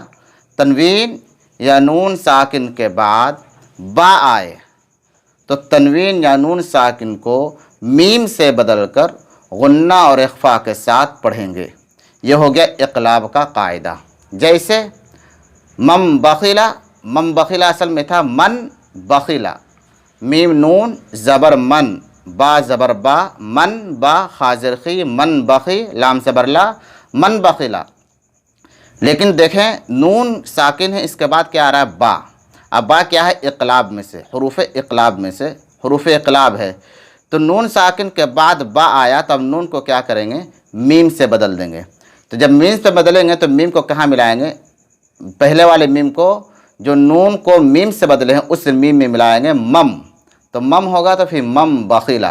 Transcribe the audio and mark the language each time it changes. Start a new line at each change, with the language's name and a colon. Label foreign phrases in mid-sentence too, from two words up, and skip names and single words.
Urdu: تنوین یا نون ساکن کے بعد با آئے تو تنوین یا نون ساکن کو میم سے بدل کر غنہ اور اخفاء کے ساتھ پڑھیں گے۔ یہ ہو گیا اقلاب کا قاعدہ۔ جیسے من بخیلا اصل میں تھا من بخیلا، میم نون زبر من، با زبر با، من با خازرخی، من بخی لام زبر لا، من بخیلا۔ لیکن دیکھیں نون ساکن ہے، اس کے بعد کیا آ رہا ہے؟ با۔ اب با کیا ہے؟ اقلاب میں سے، حروف اقلاب میں سے، حروف اقلاب ہے۔ تو نون ساکن کے بعد با آیا تو اب نون کو کیا کریں گے؟ میم سے بدل دیں گے۔ تو جب میم سے بدلیں گے تو میم کو کہاں ملائیں گے؟ پہلے والے میم کو، جو نون کو میم سے بدلے ہیں اس میم میں ملائیں گے مم، تو مم ہوگا تو پھر مم بخیلا۔